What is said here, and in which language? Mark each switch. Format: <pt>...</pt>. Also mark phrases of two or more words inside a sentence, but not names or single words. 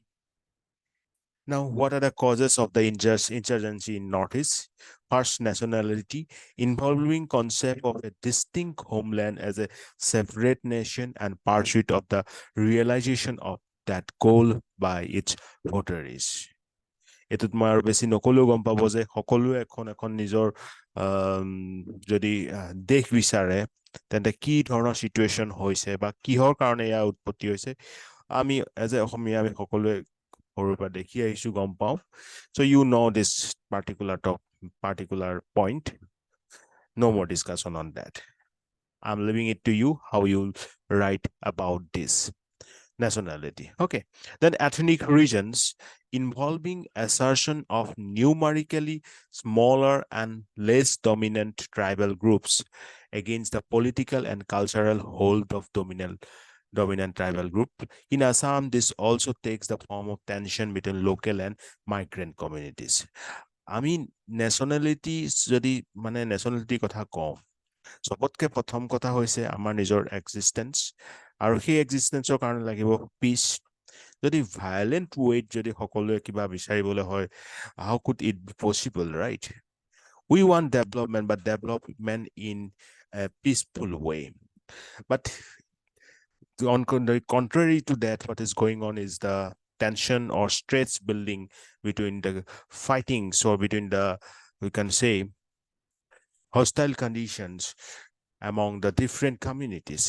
<en>Now, what are the causes of the insurgency in Northeast? First, nationality, involving concept of a distinct homeland as a separate nation and pursuit of the realization of that goal by its votaries.</en> <as>এইটোত মই আৰু বেছি নকলেও গম পাব যে সকলোৱে এখন এখন নিজৰ যদি দেশ বিচাৰে তেন্তে কি ধৰণৰ সিচুৱেশ্যন হৈছে বা কিহৰ কাৰণে ইয়াৰ উৎপত্তি হৈছে আমি</as> <en>as a</en> <as>অসমীয়া আমি সকলোৱে সৰুৰ পৰা দেখি আহিছো গম পাওঁ</as> <en>so you know this particular point. No more discussion on that. I'm leaving it to you how you write about this nationality. Okay, then ethnic regions, involving assertion of numerically smaller and less dominant tribal groups against the political and cultural hold of dominant tribal group. In Assam, this also takes the form of tension between local and migrant communities. I mean, nationality</en> <as>যদি মানে nationality কথা কওঁ, চবতকে প্ৰথম কথা হৈছে আমাৰ নিজৰ এক্সিষ্টেন্স, আৰু সেই এক্সিষ্টেন্সৰ কাৰণে লাগিব পিচ। যদি</as> <en>violent way</en> <as>যদি সকলোৱে কিবা বিচাৰিবলৈ হয়,</as> <en>How could it be possible, right? We want development, but development in a peaceful way. But on the contrary to that, what is going on is the tension or stress building between the fightings, or between the, we can say, hostile conditions among the different communities.</en>